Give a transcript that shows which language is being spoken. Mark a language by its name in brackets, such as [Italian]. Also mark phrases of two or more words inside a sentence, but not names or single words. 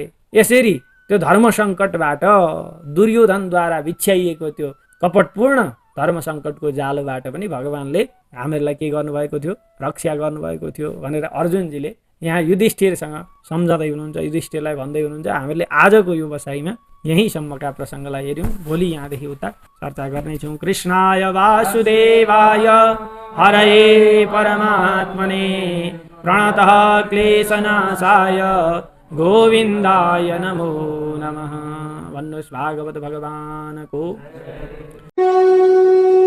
[Nepali] यसरी त्यो धर्म सङ्कटबाट दुर्योधनद्वारा बिछ्याइएको त्यो कपटपूर्ण धर्म सङ्कटको जालोबाट पनि भगवानले हामीहरूलाई के गर्नुभएको थियो, रक्षा गर्नुभएको थियो भनेर अर्जुनजीले यहाँ युधिष्ठिरसँग सम्झँदै हुनुहुन्छ, युधिष्ठिरलाई भन्दै हुनुहुन्छ। हामीले आजको यो बसाइमा यहीँसम्मका प्रसङ्गलाई हेऱ्यौँ। भोलि यहाँदेखि उता चर्चा गर्नेछौँ। [Sanskrit] कृष्णाय वासुदेवाय हरये परमात्मने प्रणतः क्लेशनाशाय गोविन्दाय नमो नमः। [Nepali] भन्नुहोस् भागवत भगवानको।